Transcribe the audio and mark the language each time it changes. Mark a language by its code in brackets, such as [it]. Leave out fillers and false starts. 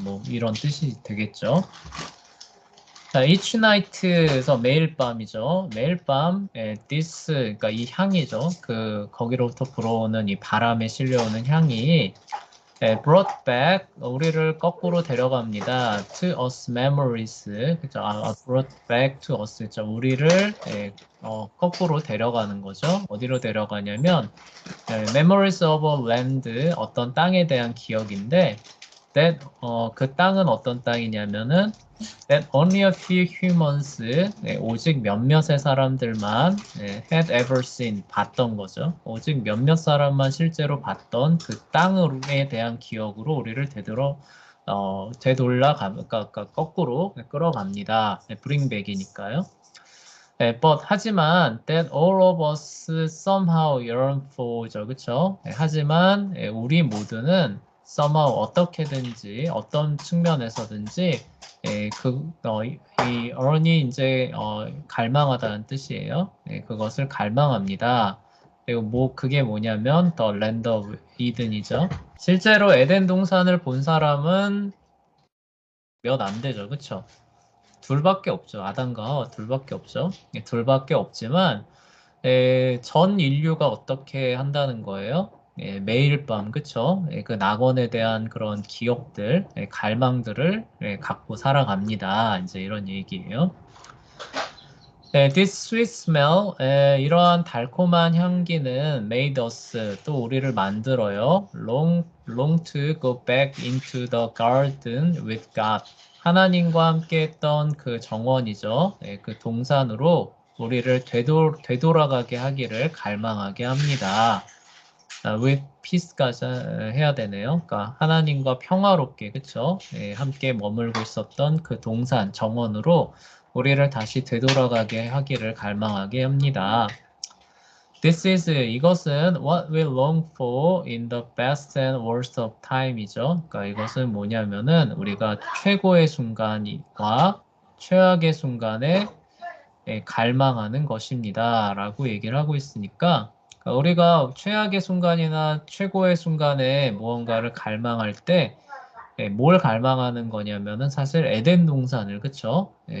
[ko] 뭐 이런 뜻이 되겠죠. 자, [en] each night [ko] 에서 매일 밤이죠. 매일 밤, this, 그러니까 이 향이죠. 거기로부터 불어오는 이 바람에 실려오는 향이 [en] brought back, [ko] 우리를 거꾸로 데려갑니다. [en] To us memories, 그죠? brought back to us, 그죠? [ko] 우리를 거꾸로 데려가는 거죠. 어디로 데려가냐면 [en] memories of a land, [ko] 어떤 땅에 대한 기억인데 that, 그 땅은 어떤 땅이냐면은 [en] that only a few humans, [ko] 오직 몇몇의 사람들만 [en] had ever seen, [ko] 봤던 거죠. 오직 몇몇 사람만 실제로 봤던 그 땅에 대한 기억으로 우리를 그러니까 거꾸로 끌어갑니다. [en] bring back이니까요. [ko] 하지만 [en] that all of us somehow yearn for죠, 그렇죠? [ko] 하지만 우리 모두는 somehow 어떻게든지 어떤 측면에서든지 이 yearn이 이제 갈망하다는 뜻이에요. 그것을 갈망합니다. 그리고 그게 뭐냐면 [en] the land of Eden [ko] 이죠. 실제로 에덴 동산을 본 사람은 몇 안 되죠, 그렇죠? 둘밖에 없죠. 아담과 하와 둘밖에 없죠. 둘밖에 없지만 전 인류가 어떻게 한다는 거예요? 매일 밤, 그쵸? 그 낙원에 대한 그런 기억들, 갈망들을 갖고 살아갑니다. 이제 이런 얘기예요. [en] This sweet smell, [ko] 이러한 달콤한 향기는 [en] made us, [ko] 또 우리를 만들어요. [en] long to go back into the garden with God. [ko] 하나님과 함께 했던 그 정원이죠. 그 동산으로 우리를 되돌아가게 하기를 갈망하게 합니다. [en] with peace [ko] 까지 해야 되네요. 그러니까 하나님과 평화롭게, 그쵸? 함께 머물고 있었던 그 동산, 정원으로 우리를 다시 되돌아가게 하기를 갈망하게 합니다. 이것은 [en] what we long for in the best and worst of time이죠. [ko] 그러니까 이것은 뭐냐면은 우리가 최고의 순간과 최악의 순간에 갈망하는 것입니다. 라고 얘기를 하고 있으니까 그러니까 우리가 최악의 순간이나 최고의 순간에 무언가를 갈망할 때 뭘 갈망하는 거냐면은 사실 에덴 동산을 그쵸?